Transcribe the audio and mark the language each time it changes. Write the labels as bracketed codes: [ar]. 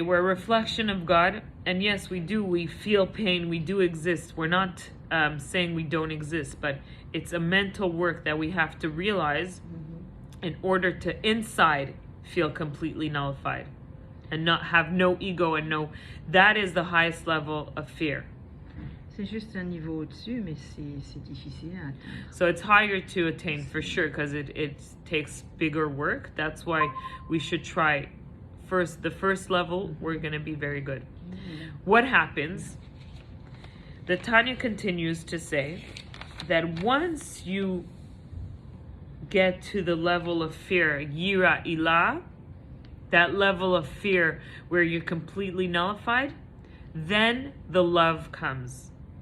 [en] We're a reflection of God. And yes, we do. We feel pain. We do exist. We're not saying we don't exist, but it's a mental work that we have to realize in order to inside feel completely nullified and not have no ego and that is the highest level of fear. [fr] C'est juste un niveau au-dessus, mais c'est difficile à atteindre. [en] So it's higher to attain for sure because it takes bigger work. That's why we should try the first level. We're going to be very good. What happens? The Tanya continues to say that once you get to the level of fear, yira ilah, that level of fear where you're completely nullified, then the love comes.